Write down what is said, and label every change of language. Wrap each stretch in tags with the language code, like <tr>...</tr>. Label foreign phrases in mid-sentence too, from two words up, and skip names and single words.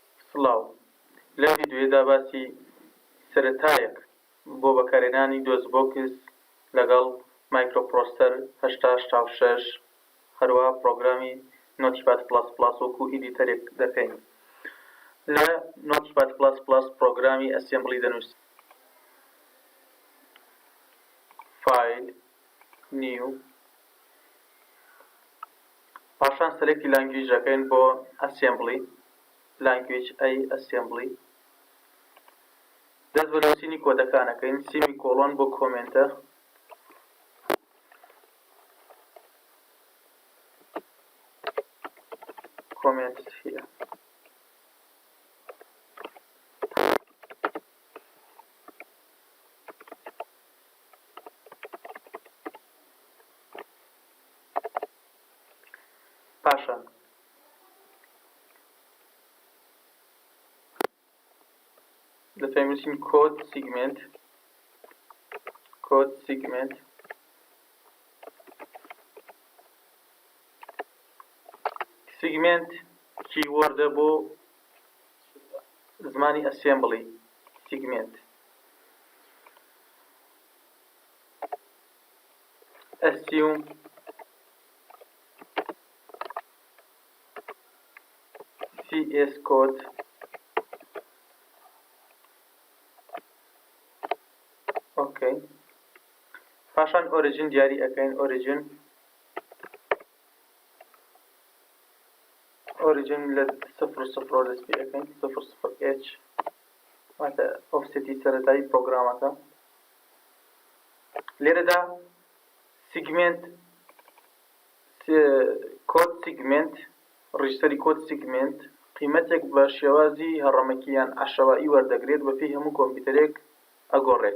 <ckb>سڵاو لەم ڤیدیۆیەدا باسی سەرەتایەک بۆ بەکارهێنانی دۆزبۆکس لەگەڵ مایکرۆپرۆسەسەر 886 هەروەها پرۆگرامی نۆتیپاد پڵاس پڵاس وەکو ئیدیتەرێک دەکەین. لە نۆتیپاد پڵاس پڵاس پرۆگرامی ئەسێمبلی دەنووسین.</ckb> <en>file new</en> <ckb>پاشان سەلێکتی لانگویج دەکەین بۆ ئەسێمبلی</ckb> <en>language assembly</en> <ckb>دەست بە نووسینی کۆدەکانەکەین سیمی کۆلۆن بۆ کۆمنتە</ckb> <en>comment here</en> <ckb>پاشان دەتوانین کۆد سیگمنت کیوەردە بۆ زمانی ئەسێمبلی سیگمنت</ckb> <en>assume CS code</en> <ckb>اوكي پاشان origin دیاری ئەکەین origin لە 00 دەست پێ ئەکەین 00H واتە ئۆفسێتی سەرەتایی پرۆگرامەکە. لێرەدا سیگمنت کۆد سیگمنت ڕیژسەری کۆد سیگمنت قیمەتێک بە شێوازی هەڕەمەکی یان عەشەوایی وەردەگرێت بە پێی هەموو کۆمپیوتەرێک ئەگۆڕێت.</ckb>